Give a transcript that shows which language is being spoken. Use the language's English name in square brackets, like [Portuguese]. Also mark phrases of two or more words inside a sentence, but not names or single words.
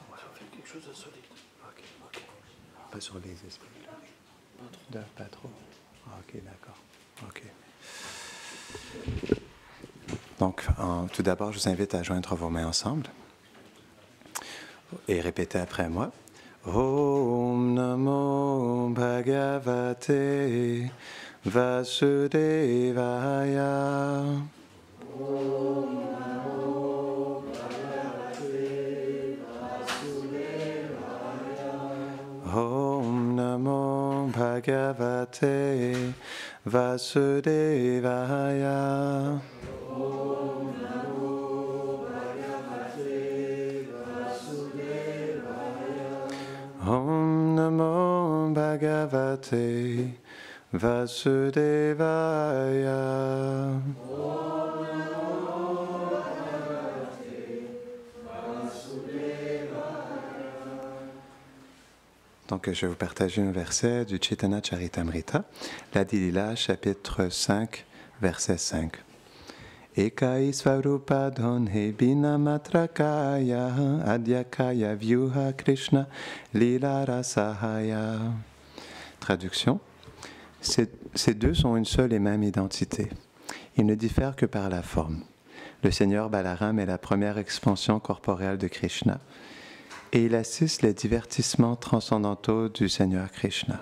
[French] Ouais, on fait quelque chose de solide. Ok. Pas sur les esprits. Pas trop. OK, d'accord. OK. Donc, tout d'abord, je vous invite à joindre vos mains ensemble et répétez après moi. [Sanskrit] Om Namo Bhagavate Vasudevaya. Om Namo Bhagavate Vasudevaya. Om Namo Bhagavate Vasudevaya. Om Namo Bhagavate Vasudevaya. [French] Donc, je vais vous partager un verset du Chaitanya Charitamrita, l'Adi Lila, chapitre 5, verset 5. [Sanskrit] Ekai Svarupa Dhanhe Bina Matrakaya Adyakaya Vyuha Krishna Lila Rasahaya. [French] Traduction. Ces deux sont une seule et même identité. Ils ne diffèrent que par la forme. Le Seigneur Balaram est la première expansion corporelle de Krishna et il assiste les divertissements transcendantaux du Seigneur Krishna.